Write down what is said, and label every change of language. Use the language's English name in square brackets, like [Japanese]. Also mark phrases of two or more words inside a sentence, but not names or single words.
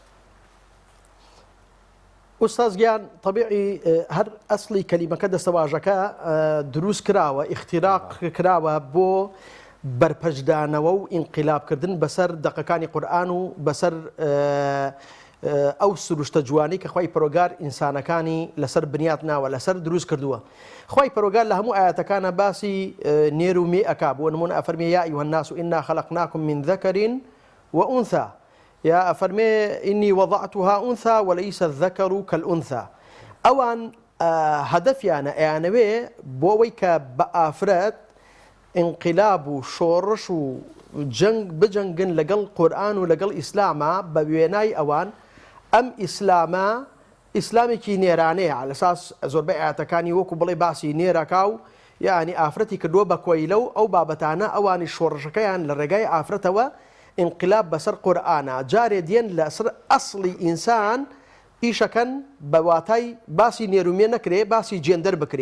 [Central Kurdish] ئوستاز گیان طبیعی هەر ئەسلی کەلیمەکە دەستەواژەکە دروست کراوە ئیختیراق کراوە بۆ بەرپەشدانەوە و ئینقلابکردن بەسەر دەقەکانی قورئان و بەسەر ئەو سروشتە جوانی کە خوای پەروەردگار ئینسانەکانی لەسەر بنیات ناوە لەسەر دروست کردووە. خوای پەروەردگار لە هەموو ئاەتەکانە باسی نێر و مێ ئەکا بۆ نمونە ئەفەرمێ [Arabic] یا ئەیها الناس ئینا خەلەقناکم من ذەکەر وأنثى [Central Kurdish] یا ئەفەرمێ [Arabic] ئینی وەضعتها أنثى وليس الذكر كالأنثى [Central Kurdish] ئەوان هەدەفیانە ئەیانەوێ بۆ ئەوەی کە بە ئافرەت انقلاب و شۆڕش و جەنگ بجەنگن لەگەڵ قورئان و لەگەڵ ئیسلامە بە وێنای ئەوان ئەم ئیسلامە ئیسلامێکی نێرانەیە لەساس زۆربەی ئاەتەکانی وەکو بڵێ باسی نێرەکا و یعنی ئافرەتی کردووە بە کۆیلە و ئەو بابەتانە ئەوانی شۆڕشەکەیان لە ڕێگای ئافرەتەوە انقلاب بەسەر قورئانە جارێ دێن لەسەر ئەسڵی ئینسان ئیشەکەن بە واتای باسی نێرومێ نەکرێ باسی جێندەر بکرێ